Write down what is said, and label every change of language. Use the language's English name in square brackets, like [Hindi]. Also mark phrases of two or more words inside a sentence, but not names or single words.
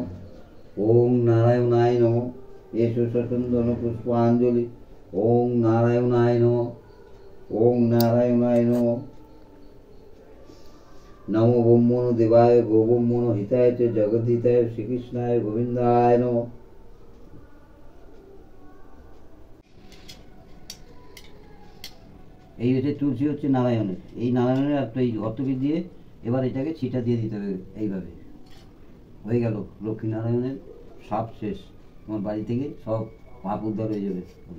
[Sanskrit] ओम नारायणाय नमः। एषो सचन्दन पुष्पाञ्जलि। ओम नारायणाय नमः। ओम नारायणाय नमः। नमो ब्रह्मणो देवाय गोब्रह्मणो हिताय च जगद्धिताय श्रीकृष्णाय गोविंदाय नमः। [Bangla] এই হচ্ছে তুলসী, হচ্ছে নারায়ণের। এই নারায়ণের একটা এই ঘটকে দিয়ে এবার এটাকে ছিটা দিয়ে দিতে হবে। এইভাবে হয়ে গেল লক্ষ্মী নারায়ণের সব শেষ। তোমার বাড়ি থেকে সব পাপ উদ্ধার হয়ে যাবে।